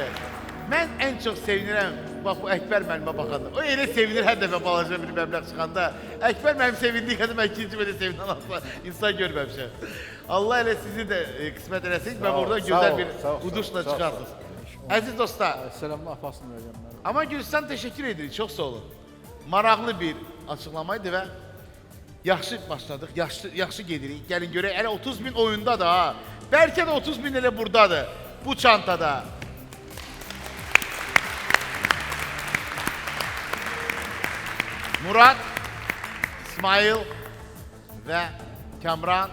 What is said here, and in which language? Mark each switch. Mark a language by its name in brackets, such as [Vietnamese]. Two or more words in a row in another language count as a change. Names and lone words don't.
[Azerbaijani] Mən ən çox sevinirəm. Bax bu Əkbər müəllimə baxanda. O elə sevinir hər dəfə balaca bir məbləğ çıxanda. Əkbər müəllim sevindiyi qədər mən ikinci belə sevinən asla insan görməmişəm. Allah elə sizi də qismət eləsin və buradan gözəl bir uduşla çıxarsınız. Əziz dostlar. [Turkish] Selamlar apasını vereceğim. Ama Gülstan teşekkür edirik. Çok sağ olun. [Azerbaijani] Maraqlı bir açıklamaydı ve yaxşı başladık. Yaxşı gedirik. Gəlin görək. Elə 30 bin oyunda da ha. Bəlkə də 30 bin elə buradadır. Bu çantada. [Turkish] Murat, İsmail ve Kamran.